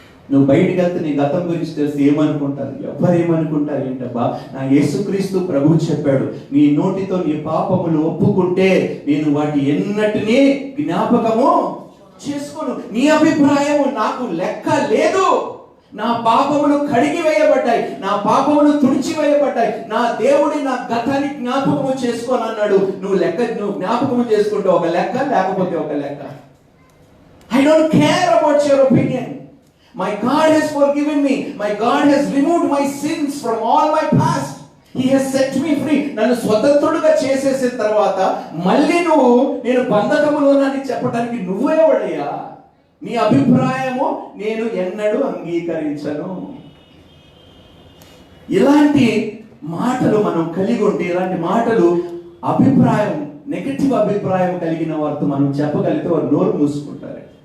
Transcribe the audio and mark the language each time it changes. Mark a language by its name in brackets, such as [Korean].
[Telugu] నువ్వు బయటికి వెళ్తే నీ గతం గురించి తెలిసి ఏమనుకుంటారు, ఎవరు ఏమనుకుంటారు ఏంటబ్బా, నా యేసుక్రీస్తు ప్రభువు చెప్పాడు, నీ నోటితో నీ పాపములు ఒప్పుకుంటే నేను వాటి ఎన్నటినీ జ్ఞాపకము చేసుకోను. నీ అభిప్రాయం నాకు లెక్క లేదు. నా పాపములు కడిగి వేయబడ్డాయి, నా పాపములు తుడిచివేయబడ్డాయి. నా దేవుడి నా గతాన్ని జ్ఞాపకము చేసుకోనన్నాడు. నువ్వు జ్ఞాపకము చేసుకుంటే ఒక లెక్క, లేకపోతే ఒక లెక్క. [English] I don't care about your opinion. My God has forgiven me. My God has removed my sins from all my past. He has set me free. [Telugu] నన్ను స్వతంత్రుడిగా చేసేసిన తర్వాత మళ్ళీ నేను బంధకములోనని చెప్పడానికి నువ్వేవాడయ్యా? నీ అభిప్రాయము నేను ఎన్నడూ అంగీకరించను. ఇలాంటి మాటలు మనం కలిగి ఉంటే, ఇలాంటి మాటలు అభిప్రాయం, నెగటివ్ అభిప్రాయం కలిగిన వారితో మనం చెప్పగలిగితే వారు నోరు మూసుకుంటారు.